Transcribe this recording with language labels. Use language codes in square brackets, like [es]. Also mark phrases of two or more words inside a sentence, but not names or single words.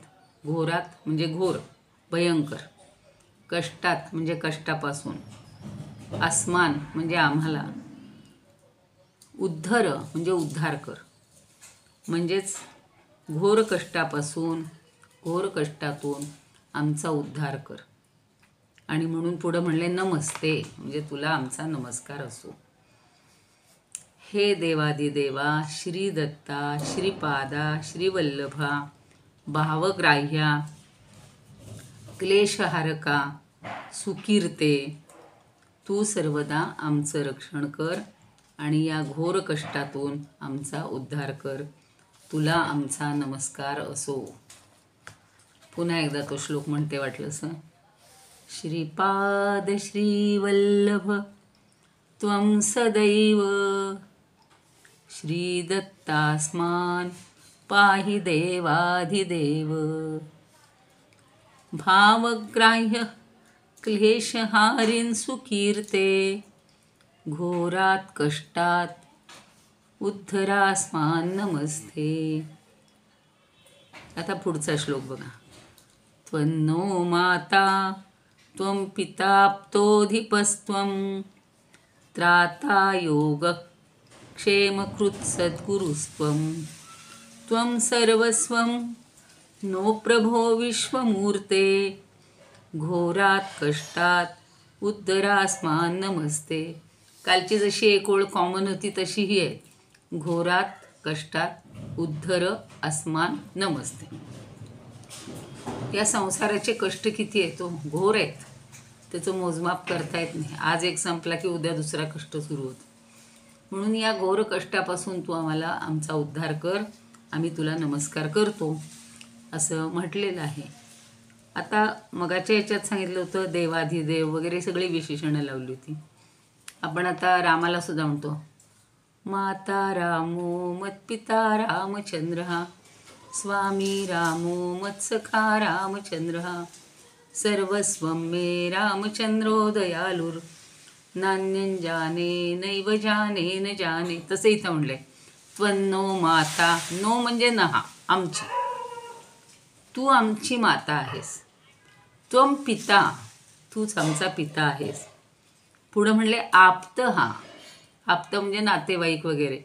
[mr] घोरात म्हणजे घोर भयंकर, कष्टात म्हणजे कष्टापासून, अस्मान म्हणजे आम्हाला, उद्धर म्हणजे उद्धार कर, म्हणजेच घोर कष्टापासून, घोर कष्टातून आमचा उद्धार कर. आणि म्हणून पुढं म्हणले नमस्ते, म्हणजे तुला आमचा नमस्कार असो. हे देवादिदेवा श्री दत्ता श्रीपादा श्रीवल्लभा भावग्राह्या क्लेशहारका सुकीर्ते तू सर्वदा आमचं रक्षण कर आणि या घोर कष्टातून आमचा उद्धार कर. तुला आमचा नमस्कार असो. पुन्हा एकदा तो श्लोक म्हणते वाटलंसं. [sa] श्रीपाद श्रीवल्लभ त्वं सदैव श्रीदत्तास्मान् पाहि देवाधिदेव. भावग्राह्य क्लेशहारिन् सुकीर्ते घोरात कष्टात उद्धरास्मान् नमस्ते. आता पुढचा श्लोक बघा. त्वन्नो माता त्वं पिताप्तोऽधिपस्त्वं त्राता योगक्षेमकृत् सद्गुरुस्त्वं. त्वं सर्वस्वं नो प्रभो विश्वमूर्ते घोरात कष्टात उद्धरास्मान् नमस्ते. [mr] कालची जशी एक ओळ कॉमन होती तशी ही आहे. [sa] घोरात कष्टात उद्धर अस्मान नमस्ते. [mr] या संसाराचे कष्ट किती आहेत, तो घोर आहेत. त्याचं मोजमाप करता येत नाही. आज एक संपला की उद्या दुसरा कष्ट सुरू होतो. म्हणून या घोर कष्टापासून तू आम्हाला आमचा उद्धार कर. आम्ही तुला नमस्कार करतो असं म्हटलेलं आहे. आता मगाच्या याच्यात सांगितलं होतं देवाधिदेव वगैरे सगळी विशेषणं लावली होती. आपण आता रामाला सुद्धा म्हणतो. [sa] माता रामो मत्पिता रामचंद्र स्वामी रामो मत्सखा रामचंद्र सर्वस्वं मे रामचंद्रो दयालुर नान्यं जाने नैव जाने न जाने. [mr] तसं इथं म्हणलंय. [sa] त्वन्नो माता. [mr] नो म्हणजे नहा, आमची. तू आमची माता आहेस. [sa] त्वं पिता. [mr] तूच आमचा पिता आहेस. पुढं म्हणले आप्त हा. आप्त म्हणजे नातेवाईक वगैरे.